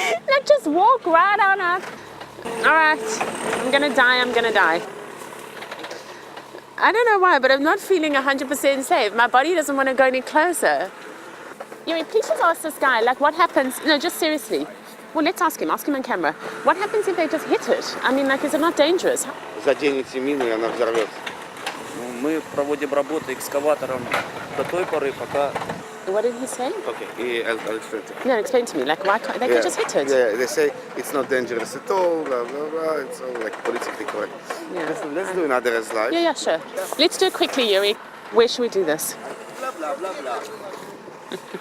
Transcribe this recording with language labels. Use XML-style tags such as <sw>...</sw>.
<en>Let's just walk right on up. All right, I'm gonna die. I don't know why, but I'm not feeling 100% safe. My body doesn't want to go any closer. Yuri, please just ask this guy, like, what happens? No, just seriously. Well, let's ask him on camera. What happens if they just hit it? I mean, like, is it not dangerous?</en> <ru>Заденете мину, и она взорвется. Мы проводим работы экскаватором до той поры, пока...</ru> <en>What did he say? Okay, I'll explain to you. No, explain to me. Like, why can't they can just hit it? Yeah, they say it's not dangerous at all, blah, blah, blah. It's all like politically correct. Yeah. Let's do another slide. Yeah, sure. Let's do it quickly, Yuri. Where should we do this? Blah, blah, blah, blah.</en>